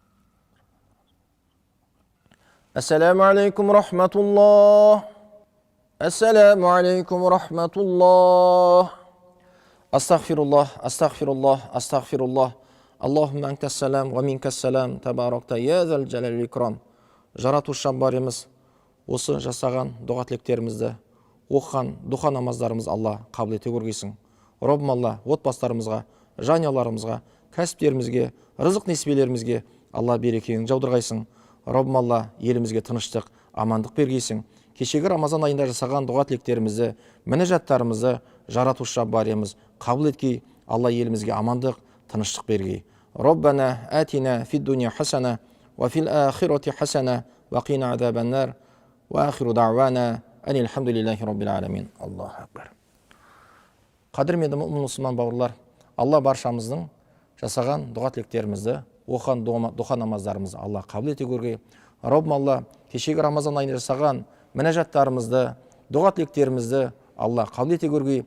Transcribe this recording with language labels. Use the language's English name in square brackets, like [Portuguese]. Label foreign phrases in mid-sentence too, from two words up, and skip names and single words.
[Arabic] السلام عليكم ورحمة الله. السلام عليكم رحمة الله. أستغفر الله، أستغفر الله، أستغفر الله. اللهم أنت السلام، ومنك السلام، تباركت يا ذا الجلال والإكرام. [Kazakh] Жаратушы барымыз, осы жасаған дұға тілектерімізді, оқыған дұға намаздарымыз Алла қабыл ете көргейсің. Раббым Алла, отбасыларымызға, жанұяларымызға, кәсіптерімізге, рызық несібелерімізге Алла берекеңді жаудырғайсың. Раббым Алла, елімізге тыныштық, амандық бергейсің. Кешегі Рамазан айында жасаған дұға тілектерімізді, мінәжаттарымызды жаратушы барымыз қабыл еткей. Алла елімізге амандық, тыныштық бергей. [Arabic] ربنا آتنا في الدنيا حسنة وفي الآخرة حسنة وقنا عذاب النار وآخر دعوانا أن الحمد لله رب العالمين. الله أكبر. [Kazakh] Қадірменді мұмын мұсылман бауырлар, Алла баршамыздың жасаған дұға тілектерімізді, оқыған дұға намаздарымызды Алла қабыл ете көргей. Раббым Алла, кешегі Рамазан айында жасаған мінәжаттарымызды, дұға тілектерімізді Алла қабыл ете көргей.